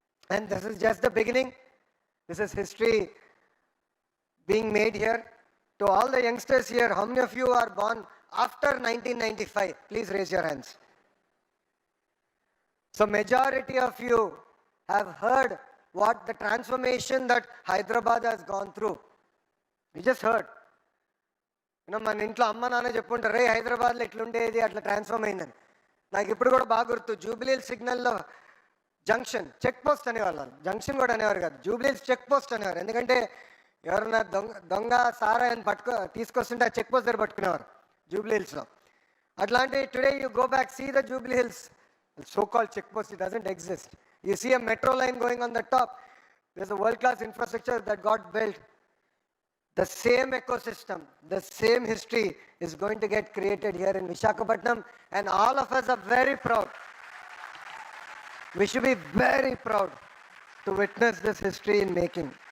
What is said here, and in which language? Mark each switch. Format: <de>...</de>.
<en>And this is just the beginning. This is history being made here. To all the youngsters here, how many of you are born after 1995? Please raise your hands. So majority of you have heard what the transformation that Hyderabad has gone through. You just heard.</en> <te>You know, మన ఇంట్లో అమ్మ నాన్న చెప్పుంటారు రే హైదరాబాద్లో ఎట్లుండేది అట్లా transform అయిందని. నాకు ఇప్పుడు కూడా బాగా గుర్తు జూబ్లీహిల్స్ సిగ్నల్లో జంక్షన్ చెక్ పోస్ట్ అనేవాళ్ళు. జంక్షన్ కూడా అనేవారు కాదు, జూబ్లీహిల్స్ చెక్ పోస్ట్ అనేవారు. ఎందుకంటే ఎవరన్నా దొంగ సారాయని తీసుకొస్తుంటే ఆ చెక్ పోస్ట్ దగ్గర పట్టుకునేవారు జూబ్లీహిల్స్లో.</te> <en>అట్లాంటి today you go back see the Jubilee Hills so-called check post, it doesn't exist. You see a metro line going on the top. There's a world-class infrastructure that got built. The same ecosystem, the same history is going to get created here in Visakhapatnam, and all of us are very proud. We should be very proud to witness this history in making.</en>